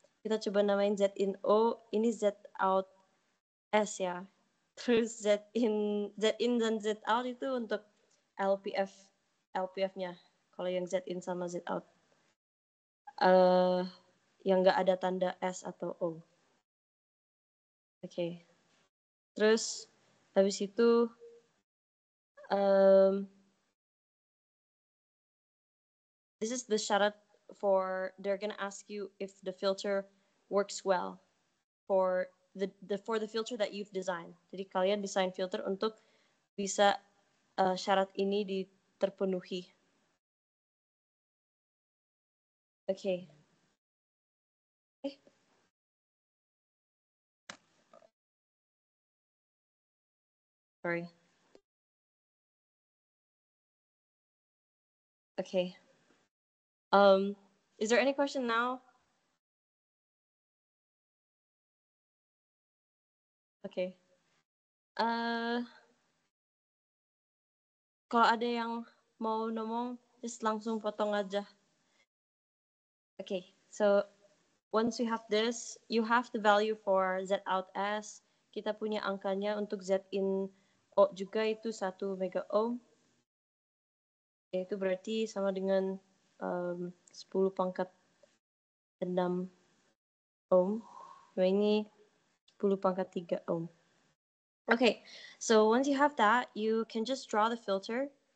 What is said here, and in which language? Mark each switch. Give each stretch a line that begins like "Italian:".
Indonesian: Kita coba namain Z-in O, ini Z-out S ya. Terus Z-in dan Z-out itu untuk LPF-nya. Kalau yang Z-in sama Z-out. Yang nggak ada tanda S atau O.
English: Okay.
Indonesian: Terus habis itu
English: this is the syarat for they're gonna ask you if the filter works well for the filter that you've designed.
Indonesian: Jadi kalian desain filter untuk bisa syarat ini terpenuhi.
English: Okay. Sorry. Okay. Is there any question now? Okay.
Indonesian: Kalau ada yang mau ngomong, just langsung potong aja.
English: Okay, so once you have this, you have the value for Z out S.
Indonesian: Kita punya angkanya untuk Z in O juga itu 1 mega ohm. Itu berarti sama dengan 10 pangkat 6 ohm. Nah, ini 10 pangkat 3 ohm.
English: Okay, so once you have that, you can just draw the filter.